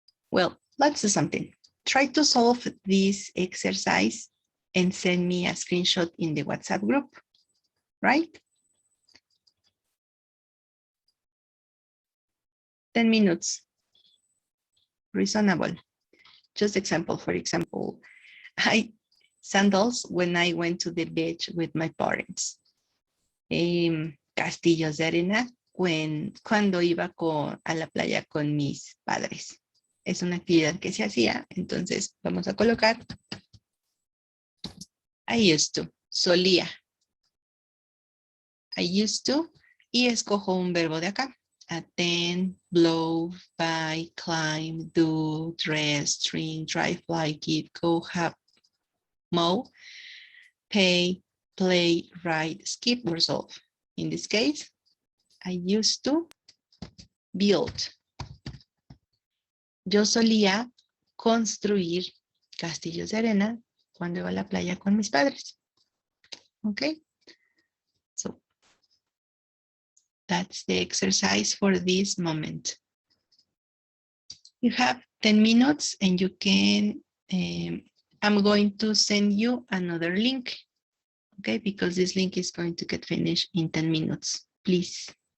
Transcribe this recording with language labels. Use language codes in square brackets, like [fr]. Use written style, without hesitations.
[en] Well, let's do something. Try to solve this exercise and send me a screenshot in the WhatsApp group, right? 10 minutes. Reasonable. Just example, for example, sandals when I went to the beach with my parents. [es] Castillos de arena cuando iba a la playa con mis padres. Es una actividad que se hacía, entonces vamos a colocar [en] I used to, [es] solía. [en] I used to, [es] y escojo un verbo de acá. [en] Attend, blow, buy, climb, do, dress, drink, drive, fly, give, go, have, mow, pay, play, write, skip, resolve. In this case, I used to build. [es] Yo solía construir castillos de arena cuando iba a la playa con mis padres. [en] Okay. So that's the exercise for this moment. You have 10 minutes and you can, I'm going to send you another link. Okay, because this link is going to get finished in 10 minutes, please.